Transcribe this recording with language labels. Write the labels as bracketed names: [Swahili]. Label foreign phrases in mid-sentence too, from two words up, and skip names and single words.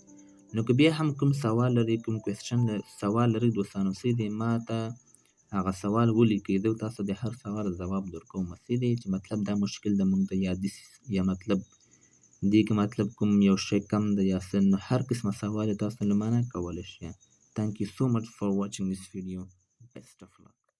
[Pashto] نو که بیا هم کوم سوال لرئ، کوم کوېسچن سوال لرئ دوستانو صحیح دی، ما ته هغه سوال ولیکئ، زه تاسو د هر سوال ځواب درکوم صحیح دی. چې مطلب دا مشکل د موږ ته یا مطلب دې کې مطلب کوم یو شی کم ده یا څه، نو هر قسمه سوال تاسو له ما نه کولی شئ. [English] Thank you so much for watching this video. Best of luck.